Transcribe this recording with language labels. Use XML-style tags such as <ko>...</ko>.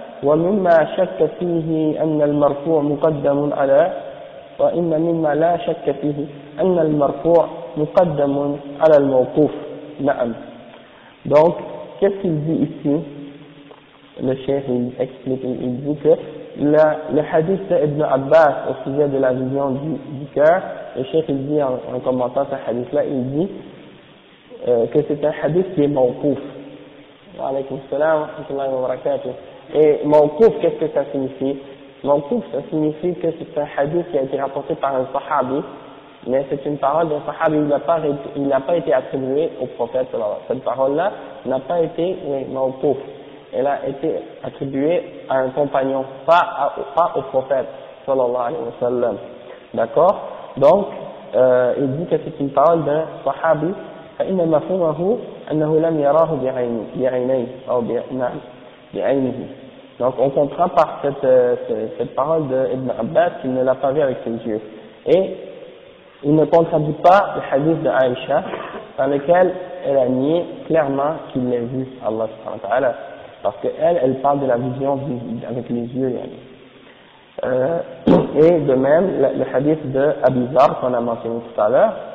<ar>ومما شك فيه أن المرفوع مقدم على وإن مما لا شك فيه أن المرفوع مقدم على الموقوف. نعم.</ar> <fr>Donc qu'est-ce qu'il dit ici? Le chef il explique, il dit que le hadith d'Ibn Abbas au sujet de la vision du cœur, le chef il dit en commentant ce hadith là, il dit que c'est un hadith qui est mawqouf.</fr> <ar>Wa alaykum salam wa rahmatullahi wa barakatuh.</ar> <fr>Et mawqouf, qu'est-ce que ça signifie? Mawqouf, ça signifie que c'est un hadith qui a été rapporté par un sahabi, mais c'est une parole d'un sahabi, il n'a pas été attribué au prophète. Cette parole-là n'a pas été mawqouf. Elle a été attribuée à un compagnon, pas au prophète sallallahu alayhi wa sallam. D'accord? Donc, il dit que c'est une parole d'un sahabi.</fr> <ar>فإن مفهومه أنه لم يراه بعينيه أو بعينه.</ar> <fr>Donc on comprend par cette parole d'Ibn Abbas qu'il ne l'a pas vu avec ses yeux. Et il ne contredit pas le hadith de Aïcha dans lequel elle a nié clairement qu'il l'ait vu, Allah subhanahu wa ta'ala. Parce qu'elle parle de la vision avec les yeux. Et de même, le hadith de Abi Dharr qu'on a mentionné tout à l'heure.</fr>